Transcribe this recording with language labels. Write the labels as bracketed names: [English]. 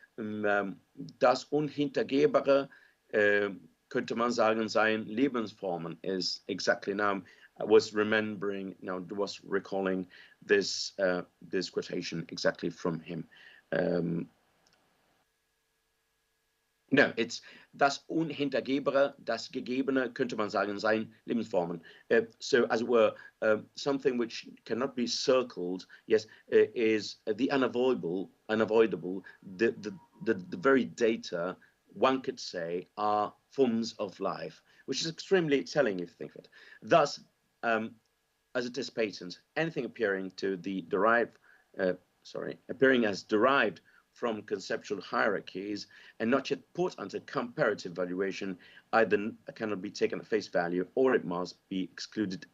[German] Das Unhintergehbare, könnte man sagen, seien Lebensformen, [English] is exactly now. I was remembering, was recalling this this quotation exactly from him. No, it's [German] das Unhintergehbare, das Gegebene, könnte man sagen, seien Lebensformen. [English] So, as it were, something which cannot be circled, yes, is the unavoidable, the very data, one could say, are forms of life, which is extremely telling if you think of it. Thus, as it is patent, anything appearing to the derived, appearing as derived from conceptual hierarchies and not yet put under comparative valuation either cannot be taken at face value or it must be excluded.